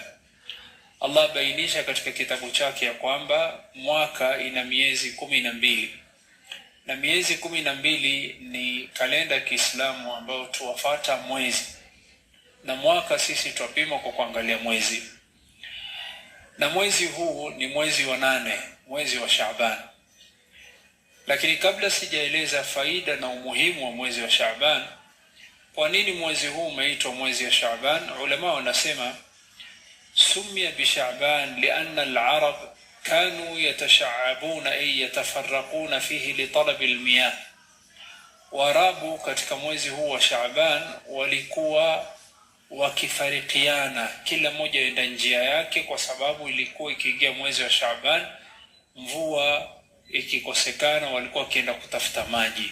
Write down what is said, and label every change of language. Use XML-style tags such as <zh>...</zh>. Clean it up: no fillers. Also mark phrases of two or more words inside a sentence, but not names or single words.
<sw>Allah bainisha katika kitabu chake ya kwamba mwaka ina miezi 12, na miezi 12 ni kalenda ya Kiislamu ambayo tuwafata mwezi, na mwaka sisi twapima kwa kuangalia mwezi. Na mwezi huu ni mwezi wa 8, mwezi wa Shaaban. Lakini kabla sijaeleza faida na umuhimu wa mwezi wa Shaaban, kwa nini mwezi huu umeitwa mwezi wa Shaaban? Ulama wanasema</sw> <ar>سمي بشعبان لأن العرب كانوا يتشعبون أي يتفرقون فيه لطلب المياه.</ar> <sw>Warabu katika mwezi huu wa Shaaban walikuwa wakifarikiana, kila mmoja enda njia yake, kwa sababu ilikuwa ikiingia mwezi wa Shaaban mvua ikikosekana walikuwa wakienda kutafuta maji.</sw>